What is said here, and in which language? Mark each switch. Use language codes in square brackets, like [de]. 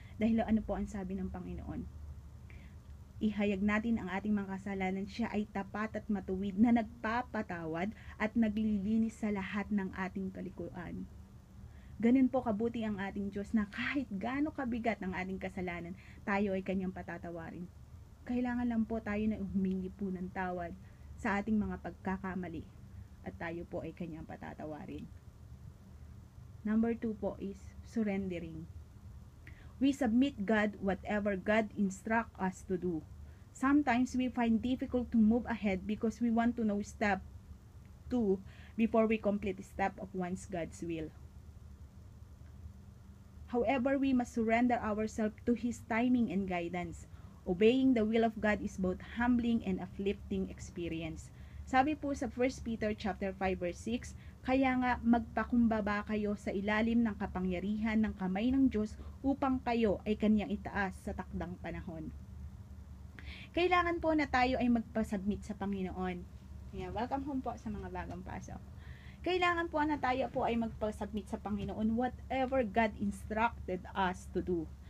[tl] Dahil ano po ang sabi ng Panginoon? Ihayag natin ang ating mga kasalanan, siya ay tapat at matuwid na nagpapatawad at naglilinis sa lahat ng ating kalikuan. Ganun po kabuti ang ating Diyos na kahit gaano kabigat ang ating kasalanan, tayo ay kanyang patatawarin. Kailangan lang po tayo na humingi po ng tawad sa ating mga pagkakamali at tayo po ay kanyang patatawarin. [en] Number 2 po is surrendering. We submit God whatever God instruct us to do. Sometimes we find difficult to move ahead because we want to know step 2 before we complete step of one's God's will. However, we must surrender ourselves to His timing and guidance. Obeying the will of God is both humbling and uplifting experience. [tl] Sabi po sa 1 Peter chapter 5 verse 6, kaya nga magpakumbaba kayo sa ilalim ng kapangyarihan ng kamay ng Diyos upang kayo ay kanyang itaas sa takdang panahon. Kailangan po na tayo ay magpasubmit sa Panginoon. Yeah, welcome home po sa mga bagong pasok. Kailangan po na tayo po ay magpasubmit sa Panginoon [en] whatever God instructed us to do.